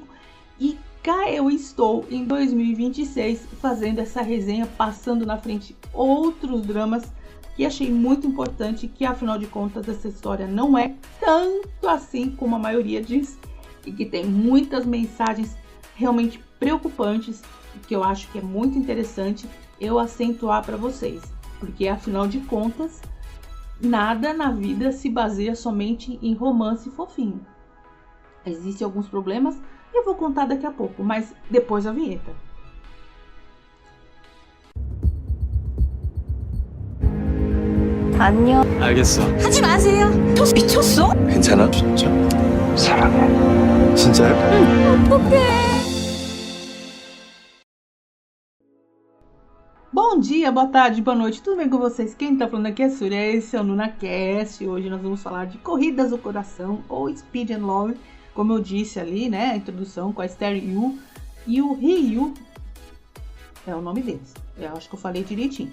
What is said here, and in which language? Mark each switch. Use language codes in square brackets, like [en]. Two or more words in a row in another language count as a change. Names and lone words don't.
[pt] E cá eu estou em 2026 fazendo essa resenha, passando na frente outros dramas que achei muito importante, que afinal de contas essa história não é tanto assim como a maioria diz, e que tem muitas mensagens realmente preocupantes, que eu acho que é muito interessante eu acentuar para vocês, porque afinal de contas nada na vida se baseia somente em romance fofinho. Existem alguns problemas e eu vou contar daqui a pouco, mas depois da vinheta. [ko] 안녕. 알겠어. 하지 마세요. 너 미쳤어? 괜찮아? 진짜? 사랑해. 진짜요? 어떡해. [pt] Bom dia, boa tarde, boa noite, tudo bem com vocês? Quem tá falando aqui é a Surya, esse é o NunaCast. Hoje nós vamos falar de Corridas do Coração, ou Speed and Love, como eu disse ali, né, a introdução com a Esther Yu e o Ryu, é o nome deles, eu acho que eu falei direitinho.